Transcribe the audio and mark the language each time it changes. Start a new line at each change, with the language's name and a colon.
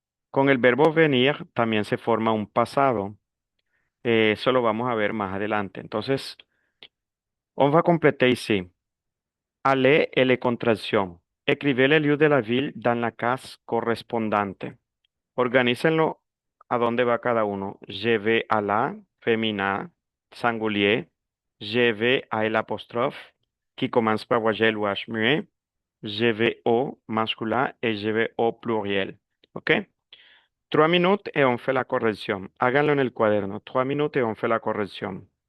Spanish: Con el verbo venir también se forma un pasado. Eso lo vamos a ver más adelante. Entonces,
French: on va compléter ici. Aller et les contractions. Écrivez le lieu de la ville dans la case correspondante.
Spanish: Organícenlo a dónde va cada uno.
French: Je vais à la, féminin, singulier. Je vais à l'apostrophe, qui commence par voyelle ou H muet. Je vais au masculin et je vais au pluriel. ¿Ok?
Spanish: 3 minutos y
French: on fait la
Spanish: corrección. Háganlo en el cuaderno. 3 minutos y on fait la corrección.